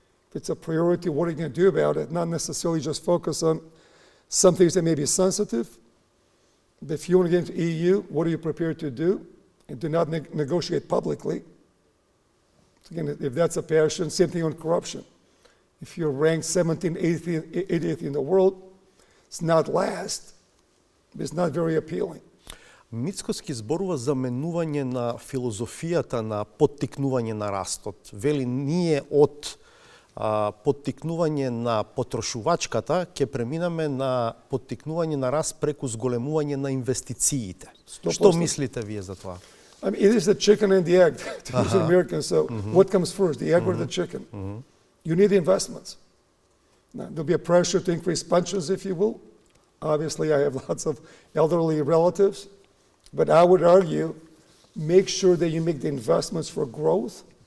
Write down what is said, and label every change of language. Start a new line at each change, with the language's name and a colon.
English: If it's a priority, what are you going to do about it? Not necessarily just focus on some things that may be sensitive, but if you want to get into EU, what are you prepared to do? And do not negotiate publicly. Again, if that's a passion, same thing on corruption. If you're ranked 17th, 80th in the world, it's not last, but it's not very appealing.
Macedonian: Мицкоски зборува за менување на филозофијата на поттикнување на растот. Вели, ние од поттикнување на потрошувачката ќе преминаме на поттикнување на раст преку зголемување на инвестициите. 100%. Што мислите вие за това?
English: I mean, it is the chicken and the egg, to use an American. So what comes first, the egg or the chicken? You need investments. Now, there'll be a pressure to increase pensions, if you will. Obviously, I have lots of elderly relatives. But I would argue, make sure that you make the investments for growth.